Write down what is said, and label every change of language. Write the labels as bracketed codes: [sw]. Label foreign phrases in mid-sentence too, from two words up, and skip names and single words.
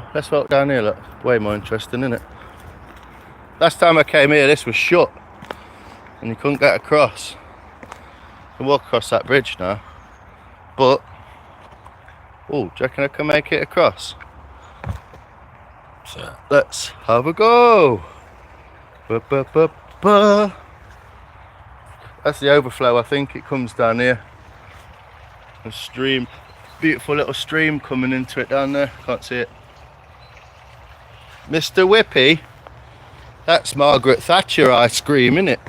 [en] Let's walk down here, look. Way more interesting, isn't it? Last time I came here, this was shut. And you couldn't get across. You can walk across that bridge now. But, oh, do you reckon I can make it across? So, let's have a go. Ba, ba, ba, ba. That's the overflow, I think. It comes down here. A stream, beautiful little stream coming into it down there. Can't see it. Mr. Whippy. That's Margaret Thatcher ice cream, isn't it?